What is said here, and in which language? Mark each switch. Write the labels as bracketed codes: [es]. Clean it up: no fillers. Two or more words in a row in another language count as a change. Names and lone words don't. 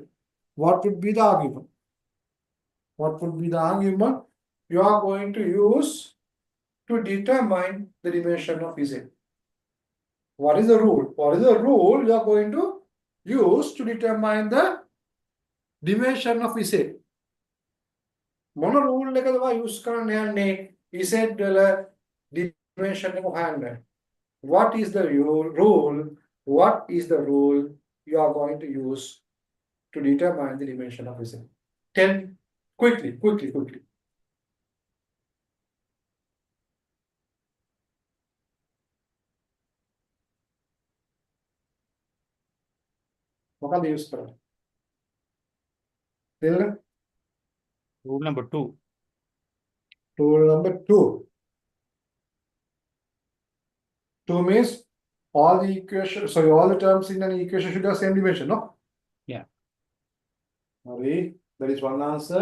[en] What would be the argument? What would be the argument you are going to use to determine the dimension of Z? What is the rule? What is the rule you are going to use to determine the dimension of Z? [si] මොන රූල් එකද ඔයා යූස් කරන්න යන්නේ Z වල dimension එක හොයන්න? [en] What is the rule? What is the rule you are going to use to determine the dimension of Z? 10 quickly. [si] මොකක්ද යූස් කරන්නේ? තේරෙනවද? [en] Rule number 2. Rule number 2. 2 means all the equations, sorry, all the terms in an equation should have same dimension, no? Yeah. Sorry, that is one answer.